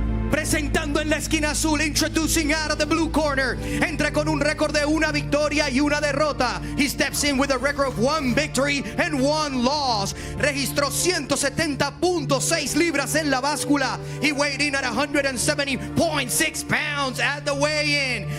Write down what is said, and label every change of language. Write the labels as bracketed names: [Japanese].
[Spanish] Presentando en la esquina azul, [English] introducing out of the blue corner. [Spanish] Entra con un récord de 1 victoria y 1 derrota. [English] He steps in with a record of 1 victory and 1 loss. [Spanish] Registró 170.6 libras en la báscula. [English] He weighed in at 170.6 pounds at the weigh-in.